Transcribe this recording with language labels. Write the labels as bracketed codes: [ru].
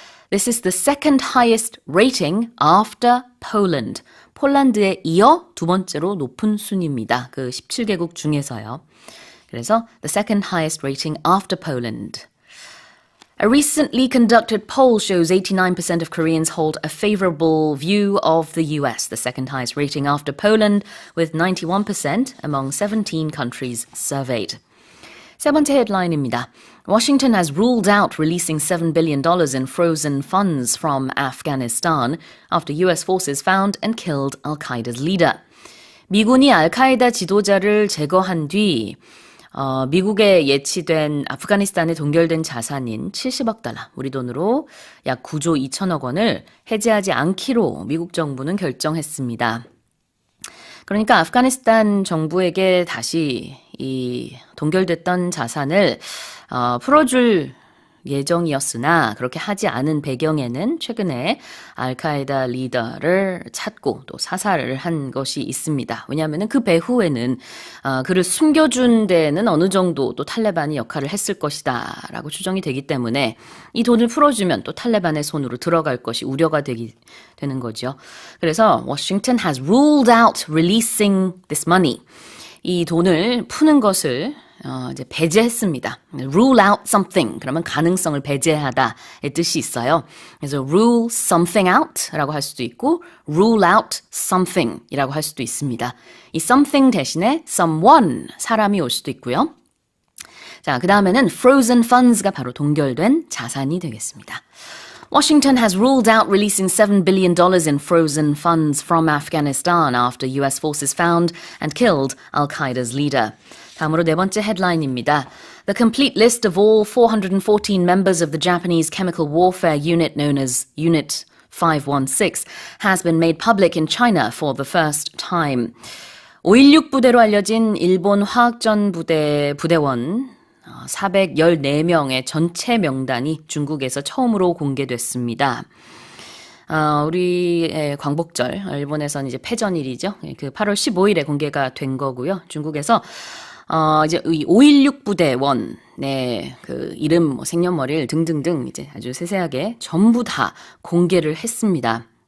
[en] This is the second highest rating after Poland. [ko] 폴란드에 이어 두 번째로 높은 순입니다. 그 17개국 중에서요. 그래서 [en] the second highest rating after Poland. A recently conducted poll shows 89% of Koreans hold a favorable view of the US, the second highest rating after Poland, with 91% among 17 countries surveyed. [ko] 세 번째 헤드라인입니다. [en] Washington has ruled out releasing $7 billion in frozen funds from Afghanistan after US forces found and killed al-Qaeda's leader. [ko] 미군이 알카에다 지도자를 제거한 뒤 미국에 예치된 아프가니스탄에 동결된 자산인 70억 달러, 우리 돈으로 약 9조 2천억 원을 해제하지 않기로 미국 정부는 결정했습니다. 그러니까 아프가니스탄 정부에게 다시 이 동결됐던 자산을 풀어줄 예정이었으나 그렇게 하지 않은 배경에는 최근에 알카에다 리더를 찾고 또 사살을 한 것이 있습니다. 왜냐하면 그 배후에는 그를 숨겨준 데는 어느 정도 또 탈레반이 역할을 했을 것이다 라고 추정이 되기 때문에 이 돈을 풀어주면 또 탈레반의 손으로 들어갈 것이 우려가 되는 거죠. 그래서 [en] Washington has ruled out releasing this money. [ko] 이 돈을 푸는 것을 이제 배제했습니다. [en] rule out something [ko] 그러면 가능성을 배제하다의 뜻이 있어요. 그래서 [en] rule something out [ko] 라고 할 수도 있고 [en] rule out something [ko] 이라고 할 수도 있습니다. 이 something 대신에 someone 사람이 올 수도 있고요. 자, 그 다음에는 [en] frozen funds [ko] 가 바로 동결된 자산이 되겠습니다. [en] Washington has ruled out releasing $7 billion in frozen funds from Afghanistan after US forces found and killed al-Qaeda's leader. [ko] 다음으로 네 번째 헤드라인입니다. [en] The complete list of all 414 members of the Japanese chemical warfare unit known as Unit 516 has been made public in China for the first time. [ko] 516 부대로 알려진 일본 화학전 부대원 414명의 전체 명단이 중국에서 처음으로 공개됐습니다. 우리의 광복절, 일본에서는 이제 패전일이죠. 그 8월 15일에 공개가 된 거고요. 중국에서 이제 이 516 부대원의 그 이름, 생년월일 등등등 이제 아주 세세하게 전부 다 공개를 했습니다.